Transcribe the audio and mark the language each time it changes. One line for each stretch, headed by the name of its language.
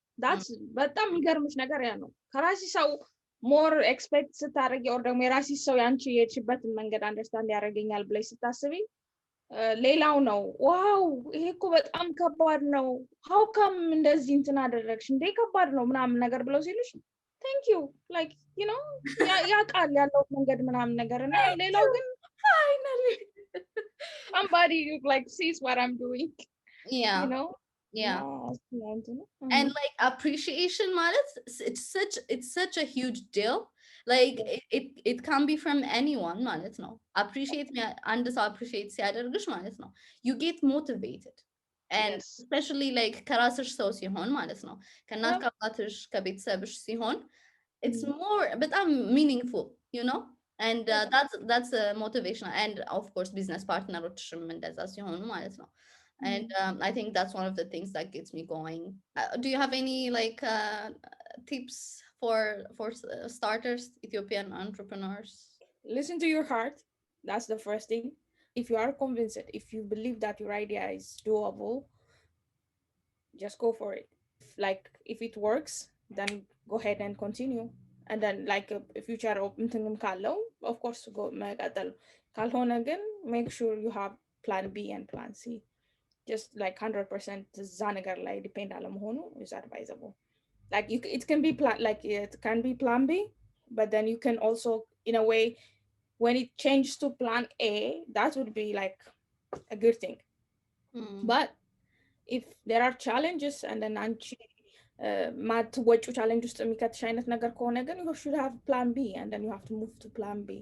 Amharic: that's በጣም የሚገርምሽ ነገር ያ ነው። ከራሲ ሰው
English: ሞር ኤክስፔክት
Amharic: ስታደርጊ ኦር ደግሞ የራሲ ሰው ያንቺ የሄድሽበትን መንገድ አንደርስታንድ ያደርገኛል ብለሽ ስታስቢ ሌላው ነው ዋው ይሄ እኮ በጣም ከባድ ነው፣
English: ሀው ካም
Amharic: እንደዚህ እንትን አደረግሽ እንዴ ከባድ ነው ምናምን ነገር ብለው ሲሉሽ
English: ቴንክ ዩ ላይክ ዩ ኖ
Amharic: ያውቃል ያለው መንገድ ምናምን ነገር እና ሌላው ግን
English: Finally. somebody like sees what I'm doing, Yeah. you know. Yeah. And like appreciation ማለት it's such a huge deal. Like it can be from anyone
Amharic: ማለት ነው.
English: Appreciate me
Amharic: አንድ ሰው appreciate ሲያደርግሽ ማለት ነው.
English: You get motivated. And yes,
Amharic: especially like ከራስሽ ሰው ሲሆን ማለት ነው. ከእናት ከአባትሽ ከቤተሰብሽ ሲሆን
English: it's more
Amharic: በጣም
English: meaningful, you know? And that's motivational. And of course business partneroችም
Amharic: እንደዛ ሲሆኑ ማለት ነው.
English: And I think that's one of the things that gets me going. Do you have any like tips for starters, Ethiopian entrepreneurs? listen to your heart. That's the first thing. If you are convinced, if you believe that your idea is doable, just go for it. If it works, then go ahead and continue. And then like a future
Amharic: እንትንም ካለው
English: of course go
Amharic: መቀጠል ካልሆነ ግን
English: make sure you have plan B and plan C. Just like 100%
Amharic: እዛ ነገር ላይ ዲፔንድ አለመሆኑ
English: is advisable. Like it can be it can be plan B, but then you can also in a way when it changes to plan A, that would be like a good thing. But if there are challenges and then
Amharic: አንቺ ማትወጪው ቻሌንጅ ውስጥ የሚከትሽ አይነት ነገር ከሆነ ግን
English: you should have plan B and then you have to move to plan B.